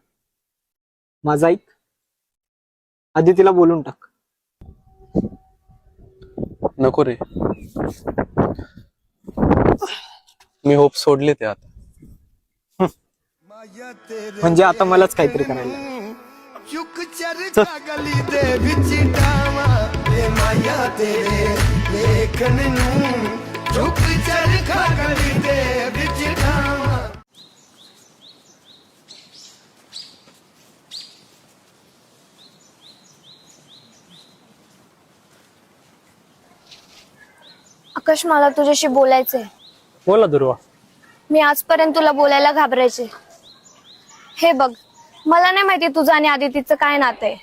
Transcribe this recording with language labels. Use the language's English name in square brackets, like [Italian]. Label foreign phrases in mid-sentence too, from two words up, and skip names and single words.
[Marathi] माझं ऐक, आधी तिला बोलून टाक. नको रे, मी होप सोडले ते आता. म्हणजे आता मलाच काहीतरी करायला लागेल. [Punjabi] ਚੁੱਕ ਚਰਖਾ ਗਲੀ ਦੇ ਵਿੱਚ ਡਾਵਾਂ ਏ ਮਾਇਆ ਤੇਰੇ ਵੇਖਣ ਨੂੰ ਚੁੱਕ ਚਰਖਾ ਗਲੀ ਦੇ ਵਿੱਚ ਡਾਵਾਂ। [Marathi] आकाश, मला तुझ्याशी बोलायचंय. बोला दुर्वा. मी आजपर्यंत तुला बोलायला घाबरायचे. हे बघ, मला नाही माहिती तुझं आणि आदितीचं काय नातं आहे.